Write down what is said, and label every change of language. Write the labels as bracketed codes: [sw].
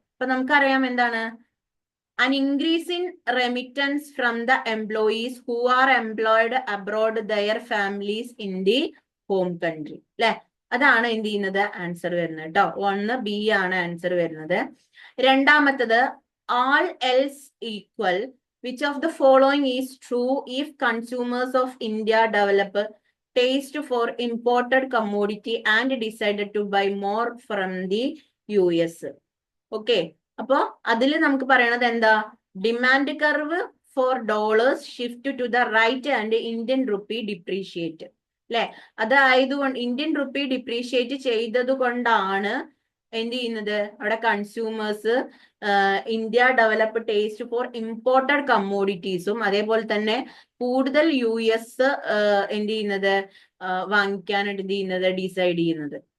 [ml] അപ്പൊ നമുക്കറിയാം എന്താണ്, [en] an increase in remittance from the employees who are employed abroad their families in the home country അല്ലെ. [ml] അതാണ് എന്ത് ചെയ്യുന്നത് ആൻസർ വരുന്നത് കേട്ടോ. 1 B ആണ് ആൻസർ വരുന്നത്. [en] രണ്ടാമത്തത് all else equal, which of the following is true if consumers of India develop taste for imported commodity and decided to buy more from the US. ഓക്കെ, [ml] അപ്പോ അതിൽ നമുക്ക് പറയണത് എന്താ, [en] Demand curve for dollars shift to the right and Indian rupee depreciate അല്ലെ. [ml] അതായതുകൊണ്ട് Indian rupee depreciate ചെയ്തത് കൊണ്ടാണ് എന്ത് ചെയ്യുന്നത്, അവിടെ consumers India develop taste for imported കമ്മോഡിറ്റീസും അതേപോലെ തന്നെ കൂടുതൽ US എന്ത് ചെയ്യുന്നത് വാങ്ങിക്കാനായിട്ട് എന്ത് ചെയ്യുന്നത് ഡിസൈഡ് ചെയ്യുന്നത്.